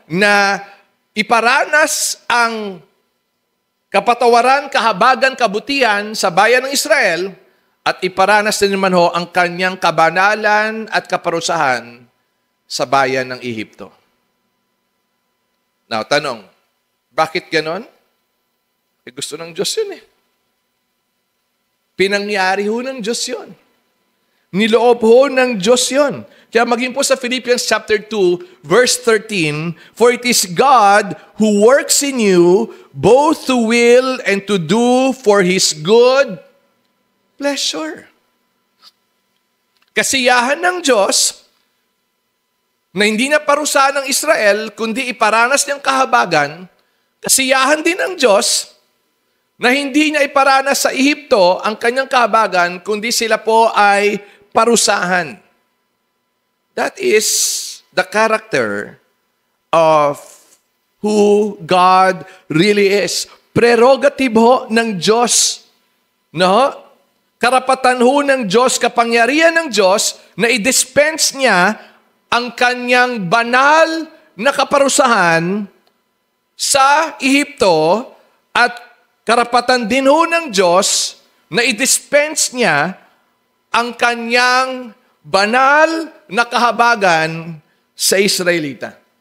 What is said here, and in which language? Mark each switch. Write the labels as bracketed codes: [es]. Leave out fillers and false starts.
[tl] Na iparanas ang kapatawaran, kahabagan, kabutihan sa bayan ng Israel at iparanas din naman ang kanyang kabanalan at kaparusahan sa bayan ng Ehipto. Now, tanong, bakit ganon? Gusto ng Diyos yun . Pinangyari ng Diyos yun. Niloob ng Diyos yun. Kaya maging po sa [en] Philippians chapter 2, verse 13, "For it is God who works in you both to will and to do for His good pleasure." [tl] Kasiyahan ng Diyos na hindi na parusahan ng Israel, kundi iparanas niyang kahabagan. Kasiyahan din ng Diyos na hindi niya iparanas sa Ehipto ang kanyang kahabagan, kundi sila po ay parusahan. [en] That is the character of who God really is. [tl] Prerogative ng Diyos. No? Karapatan ng Diyos, kapangyarihan ng Diyos na i-dispense niya ang kanyang banal na kaparusahan sa Ehipto at karapatan din ng Diyos na i-dispense niya ang kanyang banal na kahabagan sa Israelita.